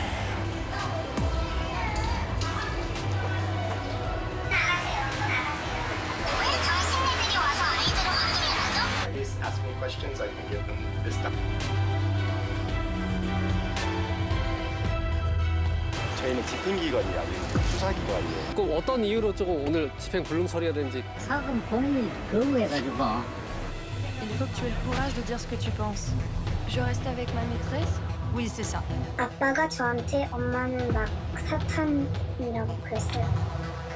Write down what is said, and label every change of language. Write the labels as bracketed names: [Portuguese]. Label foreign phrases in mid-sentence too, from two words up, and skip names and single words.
[English] Please ask me questions, I can give them this stuff. [Korean] 저희는 집행기관이 아니고 수사기관이에요. 그 어떤 이유로 조금 오늘 집행 불능 처리해야 되는지. 사금 본인이 거부해가지고. [French] Il faut que tu aies le courage de dire ce que tu penses. Je reste avec ma maîtresse? Oui, c'est ça. [Korean] 아빠가 저한테 엄마는 막 사탄이라고 그랬어요.